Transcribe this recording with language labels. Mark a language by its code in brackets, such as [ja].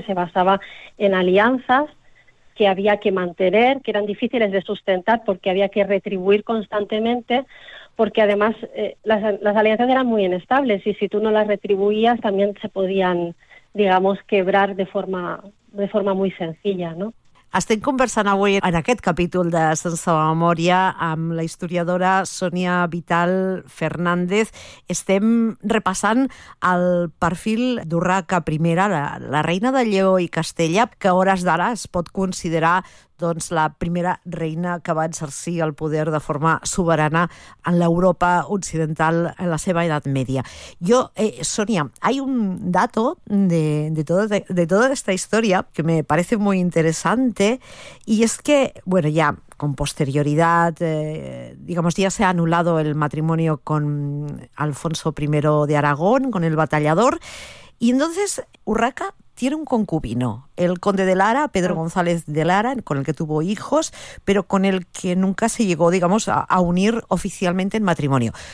[es] Que se basaba en alianzas que había que mantener, que eran difíciles de sustentar porque había que retribuir constantemente, porque además las alianzas eran muy inestables, y si tú no las retribuías también se podían, digamos, quebrar de forma muy [ca] senzilla, [es] ¿no? [ca] Estem conversant avui en aquest capítol de Sense Memòria amb la historiadora Sònia Vital Fernández. Estem repassant el perfil d'Urraca I, la reina de Lleó i Castella, que a hores d'ara es pot considerar doncs, la primera reina que va exercir el poder de forma soberana en l'Europa occidental en la seva edat mèdia. Jo, [es] Sonia, hay un dato de toda esta historia que me parece muy interesante, y es que, bueno, ya con posterioridad, digamos, ya se ha anulado el matrimonio con Alfonso I de Aragón, con el Batallador, y entonces Urraca tiene un concubino, el conde de Lara, Pedro González de Lara, con el que tuvo hijos, pero con el que nunca se llegó, digamos, a unir oficialmente en matrimonio.